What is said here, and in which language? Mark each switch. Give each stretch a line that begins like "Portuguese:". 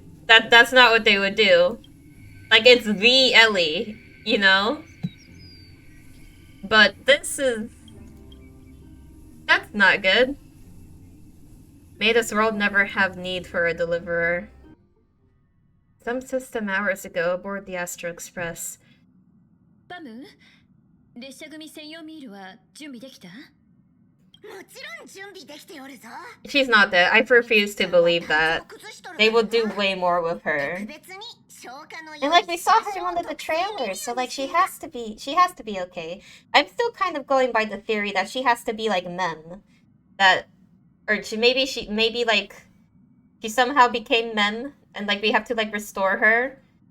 English: That's not what they would do. Like, it's the Ellie, you know? But this is... That's not good. May this world never have need for a deliverer. Some system hours ago aboard the Astro Express.
Japanese: バム、列車組専用ミールは準備できた？もちろん準備できておるぞ。
English: She's not dead. I refuse to believe that. They will do way more with her. And like we saw her in one of the trailers, so like she has to be okay. I'm still kind of going by the theory that she has to be like Mem. That or maybe she somehow became Mem and like we have to like restore her.